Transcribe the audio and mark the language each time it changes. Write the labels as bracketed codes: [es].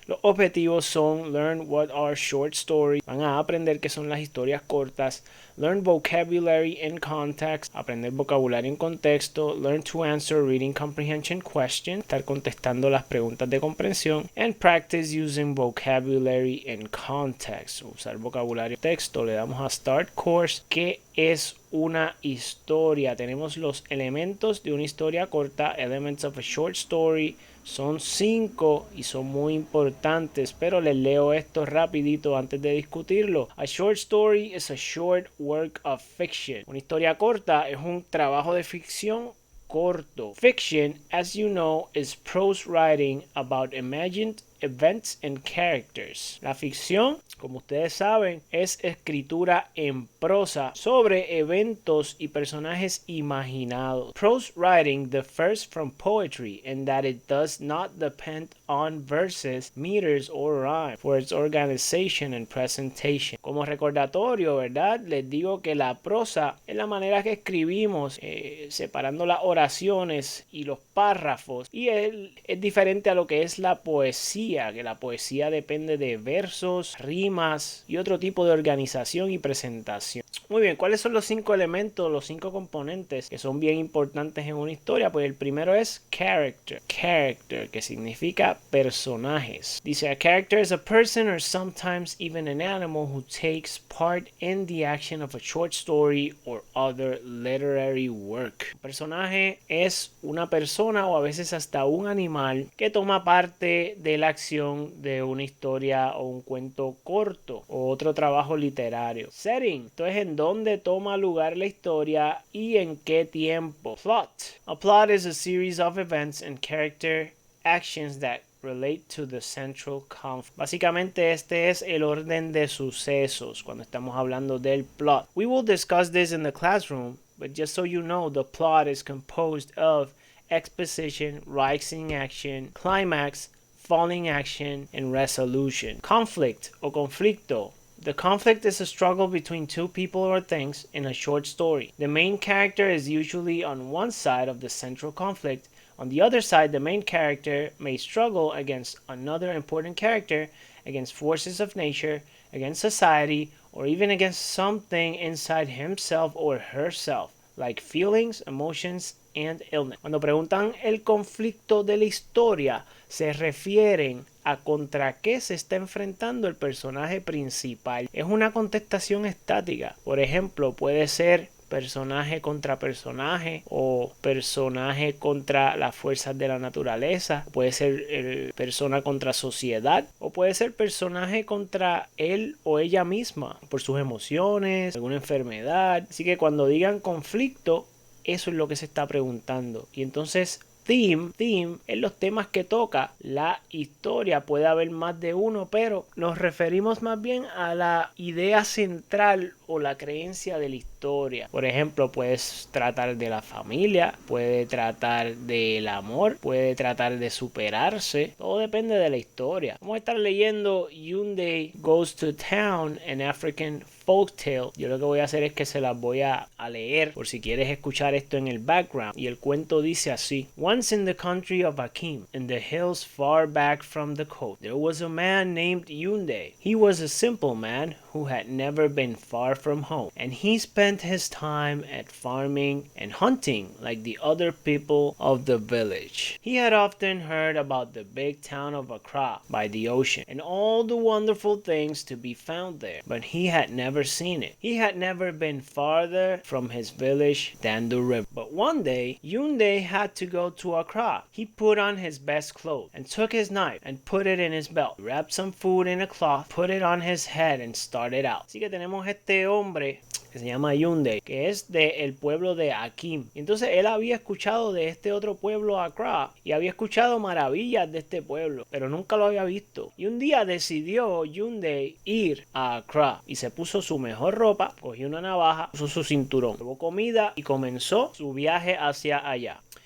[es] Los objetivos son [en] learn what are short stories, [es] van a aprender qué son las historias cortas, [en] learn vocabulary in context, [es] aprender vocabulario en contexto, [en] learn to answer reading comprehension questions, [es] estar contestando las preguntas de comprensión, [en] and practice using vocabulary in context, [es] usar vocabulario en texto. Le damos a [en] start course. [es] ¿Qué es una historia? Tenemos los elementos de una historia corta, [en] elements of a short story. [es] Son 5 y son muy importantes, pero les leo esto rapidito antes de discutirlo. [en] A short story is a short work of fiction. [es] Una historia corta es un trabajo de ficción corto. [en] Fiction, as you know, is prose writing about imagined events and characters. [es] La ficción, como ustedes saben, es escritura en prosa sobre eventos y personajes imaginados. [en] Prose writing differs from poetry in that it does not depend on verses, meters or rhyme for its organization and presentation. [es] Como recordatorio, ¿verdad? Les digo que la prosa es la manera que escribimos, separando las oraciones y los párrafos, y es diferente a lo que es la poesía, que la poesía depende de versos, rimas y otro tipo de organización y presentación. Muy bien, ¿cuáles son los 5 elementos, los 5 componentes que son bien importantes en una historia? Pues el primero es character. Character, que significa personajes. [en] Dice, a character is a person or sometimes even an animal who takes part in the action of a short story or other literary work. [es] Un personaje es una persona o a veces hasta un animal que toma parte de la acción de una historia o un cuento corto o otro trabajo literario. Setting, esto es en dónde toma lugar la historia y en qué tiempo. [en] Plot. A plot is a series of events and character actions that relate to the central conflict. [es] Básicamente este es el orden de sucesos cuando estamos hablando del plot. [en] We will discuss this in the classroom, but just so you know, the plot is composed of exposition, rising action, climax, falling action, and resolution. Conflict [es] o conflicto. [en] The conflict is a struggle between two people or things in a short story. The main character is usually on one side of the central conflict. On the other side, the main character may struggle against another important character, against forces of nature, against society, or even against something inside himself or herself, like feelings, emotions, and illness. [es] Cuando preguntan el conflicto de la historia, se refieren a contra qué se está enfrentando el personaje principal. Es una contestación estática. Por ejemplo, puede ser personaje contra personaje o personaje contra las fuerzas de la naturaleza, puede ser persona contra sociedad o puede ser personaje contra él o ella misma por sus emociones, alguna enfermedad. Así que cuando digan conflicto, eso es lo que se está preguntando. Y entonces theme en los temas que toca la historia. Puede haber más de uno, pero nos referimos más bien a la idea central o la creencia de la historia. Por ejemplo, puedes tratar de la familia, puede tratar del amor, puede tratar de superarse. Todo depende de la historia. Vamos a estar leyendo Younde Goes to Town, an African Folktale. Yo lo que voy a hacer es que se las voy a leer por si quieres escuchar esto en el background. Y el cuento dice así: [en] Once in the country of Akim, in the hills far back from the coast, there was a man named Younde. He was a simple man who who had never been far from home, and he spent his time at farming and hunting like the other people of the village. He had often heard about the big town of Accra by the ocean and all the wonderful things to be found there, but he had never seen it. He had never been farther from his village than the river. But one day, Younde had to go to Accra. He put on his best clothes and took his knife and put it in his belt. He wrapped some food in a cloth, put it on his head and started out. [es] Así que tenemos este hombre que se llama Younde, que es del pueblo de Akim. Entonces él había escuchado de este otro pueblo, Accra, y había escuchado maravillas de este pueblo, pero nunca lo había visto. Y un día decidió Younde ir a Accra y se puso su mejor ropa, cogió una navaja, puso su cinturón, llevó comida y comenzó su viaje hacia allá.